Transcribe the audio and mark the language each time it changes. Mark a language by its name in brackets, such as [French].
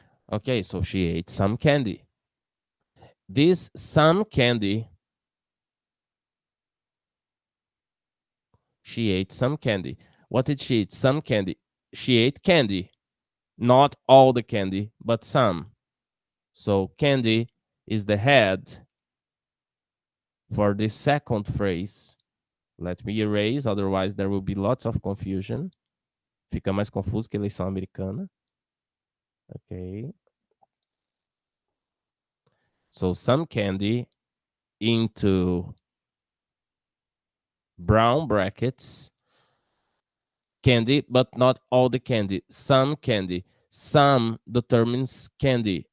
[English] Okay, so she ate some candy. This some candy, she ate some candy. What did she eat? Some candy. She ate candy. Not all the candy, but some. So candy is the head for the second phrase. Let me erase, otherwise there will be lots of confusion. [Portuguese] Fica mais confuso que eleição americana. [English] Okay. So some candy into brown brackets. Candy, but not all the candy. Some candy. Some determines candy.